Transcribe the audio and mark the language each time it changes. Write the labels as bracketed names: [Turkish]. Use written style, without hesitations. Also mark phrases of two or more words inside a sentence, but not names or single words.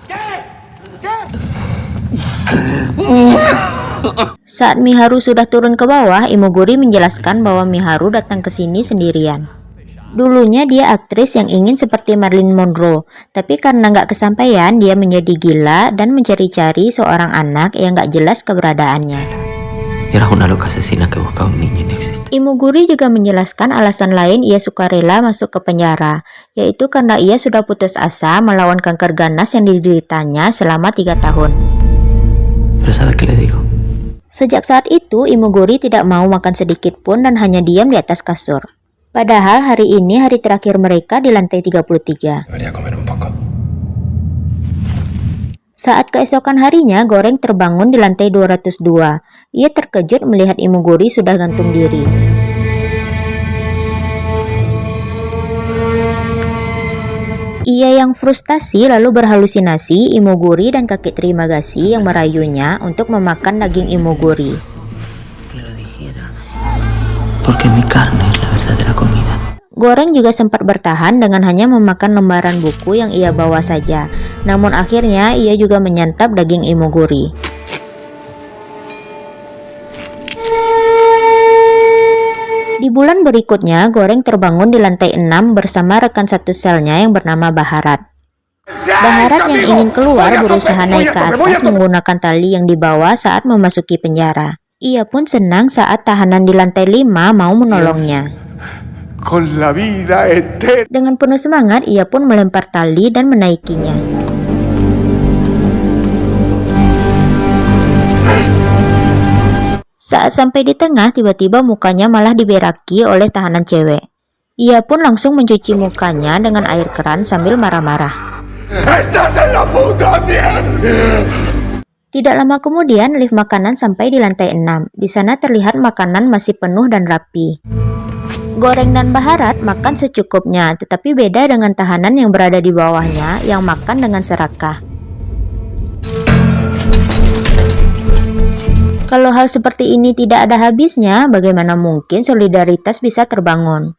[Indonesian] Saat Miharu sudah turun ke bawah, Imoguri menjelaskan bahwa Miharu datang ke sini sendirian. Dulunya dia aktris yang ingin seperti Marilyn Monroe, tapi karena nggak kesampaian, dia menjadi gila dan mencari-cari seorang anak yang nggak jelas keberadaannya. [Spanish] Era una loca asesina que buscaba un niño inexistente. [Indonesian] Imoguri juga menjelaskan alasan lain ia sukarela masuk ke penjara, yaitu karena ia sudah putus asa melawan kanker ganas yang dideritanya selama 3 tahun. [Spanish] Pero ¿sabe qué le digo? [Indonesian] Sejak saat itu, Imoguri tidak mau makan sedikit pun dan hanya diam di atas kasur. Padahal hari ini hari terakhir mereka di lantai 33. [Spanish] Debería comer un poco. [Indonesian] Saat keesokan harinya, Goreng terbangun di lantai 202. Ia terkejut melihat Imoguri sudah gantung diri. Ia yang frustasi lalu berhalusinasi Imoguri dan kakek Trimagasi yang merayunya untuk memakan daging Imoguri. [Spanish] Que lo dijera. Porque mi carne es la verdadera comida. [Indonesian] Goreng juga sempat bertahan dengan hanya memakan lembaran buku yang ia bawa saja. Namun akhirnya ia juga menyantap daging Imoguri. Di bulan berikutnya, Goreng terbangun di lantai 6 bersama rekan satu selnya yang bernama Baharat. Baharat yang ingin keluar berusaha naik ke atas menggunakan tali yang dibawa saat memasuki penjara. Ia pun senang saat tahanan di lantai 5 mau menolongnya. [Spanish] Con la vida eterna. [Indonesian] Dengan penuh semangat, ia pun melempar tali dan menaikinya. Saat sampai di tengah, tiba-tiba mukanya malah diberaki oleh tahanan cewek. Ia pun langsung mencuci mukanya dengan air keran sambil marah-marah. [Spanish] ¡Estás en la puta mierda! [Indonesian] Tidak lama kemudian, lift makanan sampai di lantai 6. Di sana terlihat makanan masih penuh dan rapi. Goreng dan Baharat makan secukupnya, tetapi beda dengan tahanan yang berada di bawahnya yang makan dengan serakah. Kalau hal seperti ini tidak ada habisnya, bagaimana mungkin solidaritas bisa terbangun?